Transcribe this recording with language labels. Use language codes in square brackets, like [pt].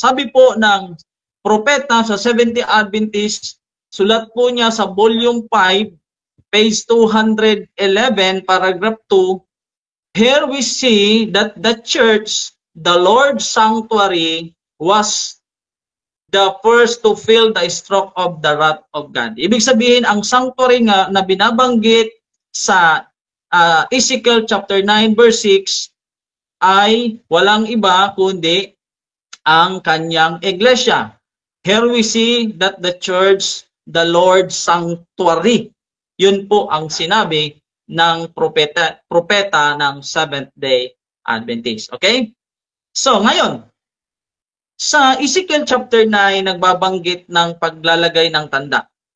[tl] Sabi po ng propeta sa Seventh-day Adventist, sulat po niya sa volume 5, page 211, paragraph 2, [en] here we see that the church, the Lord's sanctuary, was the first to feel the stroke of the wrath of God. [tl] Ibig sabihin, ang sanctuary nga na binabanggit sa Ezekiel chapter 9 verse 6 ay walang iba kundi ang kanyang iglesia. [en] Here we see that the church, the Lord's sanctuary. [tl] Yun po ang sinabi ng propeta ng Seventh-day Adventist. Okay? So, ngayon, sa Ezekiel chapter 9, nagbabanggit ng paglalagay ng tanda.